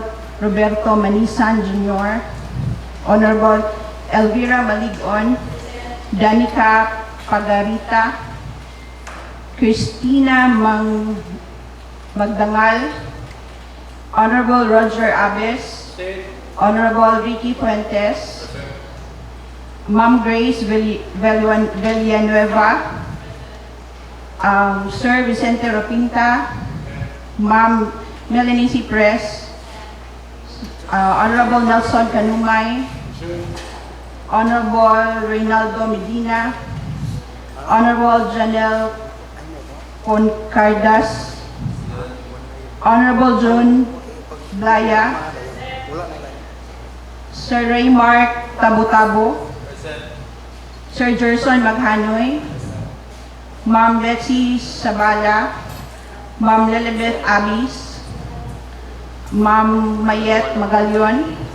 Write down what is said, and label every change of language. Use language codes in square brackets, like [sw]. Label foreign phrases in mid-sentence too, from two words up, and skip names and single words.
[en] Roberto Manisan Jr., Honorable Elvira Maligon, Danica Pagarita, Christina Magdangal, Honorable Roger Abes, Honorable Ricky Fuentes, Ma'am Grace Villanueva, Sir Vicente Ropinta, Ma'am Melanie Cipres, Honorable Nelson Canumay, Honorable Reynaldo Medina, Honorable Janelle Concardas, Honorable John Blaya, Sir Raymark Tabo-Tabo, Sir Gerson Maghanoy, Ma'am Betsy Sabala, Ma'am Lilibeth Abis, Ma'am Mayet Magalion,